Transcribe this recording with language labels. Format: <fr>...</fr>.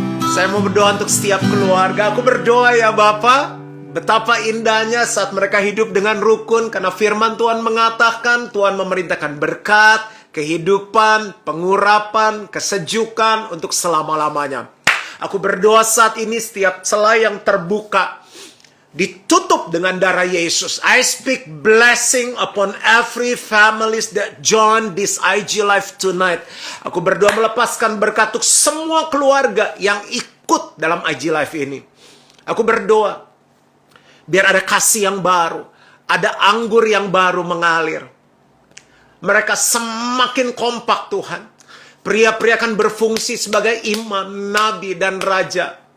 <id>Saya mau berdoa untuk setiap keluarga. Aku berdoa ya Bapa, betapa indahnya saat mereka hidup dengan rukun, karena firman Tuhan mengatakan Tuhan memerintahkan berkat, kehidupan, pengurapan, kesejukan untuk selama-lamanya. Aku berdoa saat ini setiap celah yang terbuka ditutup dengan darah Yesus.</id> <en>I speak blessing upon every families that join this IG Live tonight.</en> <id>Aku berdoa melepaskan berkat untuk semua keluarga yang ikut dalam IG Live ini. Aku berdoa biar ada kasih yang baru, ada anggur yang baru mengalir. Mereka semakin kompak Tuhan. Pria-pria akan berfungsi sebagai imam, nabi, dan raja.</id>